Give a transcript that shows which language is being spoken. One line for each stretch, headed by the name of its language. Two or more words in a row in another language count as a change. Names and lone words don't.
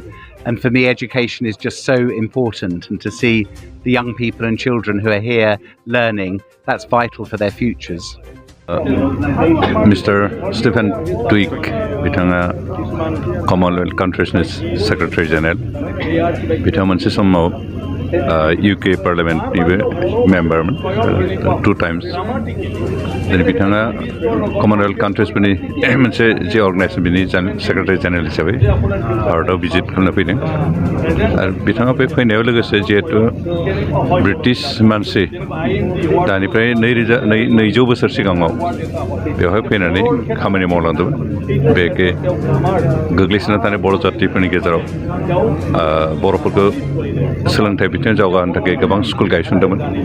English: And for me, education is just so important, and to see the young people and children who are here learning, that's vital for their futures. Mr. Stephen Twigg, bitanga Commonwealth countries Secretary General,
Bodo: bitanga manse samau
English: UK Parliament member 2 times.
Bodo: Then bitanga
English: Commonwealth countries
Bodo: bini manse je organization bini
English: Secretary General
Bodo: hisabai harta visit खालामनो फैदों आरो बिथाङा बे फैनायाव लोगोसे जिहेतु ब्रिटिश मानसि दानिफ्राय 200 बोसोर सिगाङाव बेवहाय फैनानै खामानि मावलांदोंमोन बे गोग्लैसोना थानाय बर' जातिफोरनि गेजेराव बर'फोरखौ सोलोंथाइ बिथिङाव जौगाहोनो थाखाय गोबां स्कुल गायसनदोंमोन